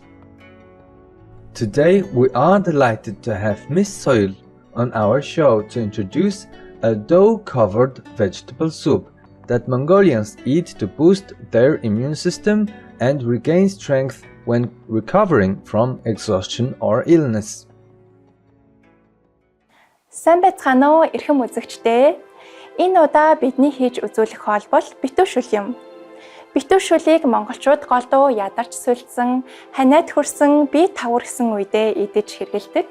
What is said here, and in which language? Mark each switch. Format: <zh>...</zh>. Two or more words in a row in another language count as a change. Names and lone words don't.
<en>Today we are delighted to have Miss Soil on our show to introduce a dough-covered vegetable soup that Mongolians eat to boost their immune system and regain strength when recovering from exhaustion or illness.</en> <mn>Сайн байцгаана уу эрхэм үзэгчдээ. Энэ удаа бидний хийж үзүүлэх хоол бол битүүшүүл юм. Битүүшүүлийг монголчууд голдуу ядарч сүлдсэн, ханиад хөрсөн, бие тавар гэсэн үедээ идэж хэргэлдэг.</mn>